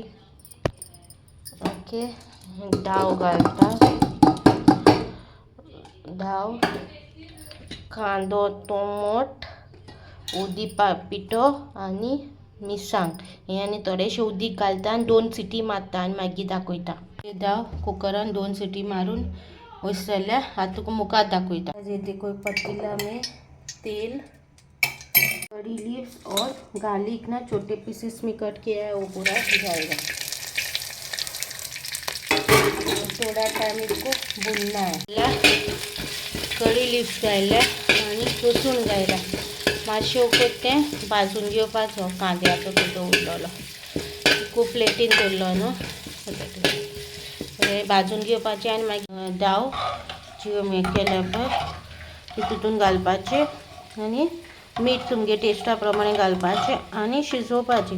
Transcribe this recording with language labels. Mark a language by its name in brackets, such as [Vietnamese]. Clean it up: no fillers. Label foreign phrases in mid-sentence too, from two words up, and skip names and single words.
[Konkani] ओके, दाव घालता, दाव, कांदो, टोमाट, ओदी पिठो आनी मिरसांग हें आनी थोडेशें उदीक घालता आनी 2 सिटी मारता आनी मागीर दाखयता. दाव कुकरान 2 सिटी मारून वच जाल्यार आतां तुका मुखार दाखयता. [Hindi] देखो पतीला में तेल, कड़ी लीव्स और गार्लिक ना छोटे पीसेस में कट किया है वो पूरा जाएगा. थोड़ा टाइम इसको भूनना है. [Konkani] कड़ी लीव्स घायल्या आनी लसूण घायला, मातशें उकत तें भाजून घेवपाचो. कांद्याचो पिठो उरलेलो खूब प्लेटीन दवरलो न्हू, भाजून घेवपाचें आनी मागीर दाव जी हें केल्या पळय ती तितून घालपाचें आनी मीठ तुमगे टेस्टा प्रमाणे घालपाचें आनी शिजोवपाची.